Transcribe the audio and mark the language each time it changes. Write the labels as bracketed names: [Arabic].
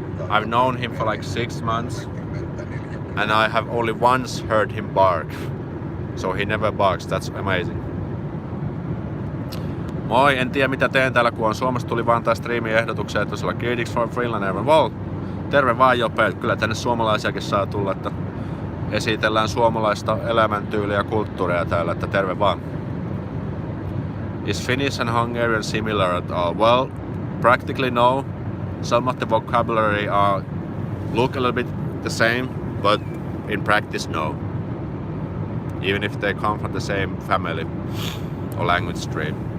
[English] I've known him for like 6 months. And I have only once heard him bark. So he never barks. That's amazing. [Finnish] Moi, en tiedä mitä teen täällä kun on Suomesta. Tuli vaan tää striimin ehdotuksia, että olisi olla [English] Greetings from Finland. [Finnish] Wow, terve vaan Jope. Kyllä tänne suomalaisiakin saa tulla, että esitellään suomalaista elämäntyyliä ja kulttuuria täällä, että terve vaan. [English] Is Finnish and Hungarian similar at all? Well, practically no. Some of the vocabulary look a little bit the same. But in practice, no. Even if they come from the same family. or language stream.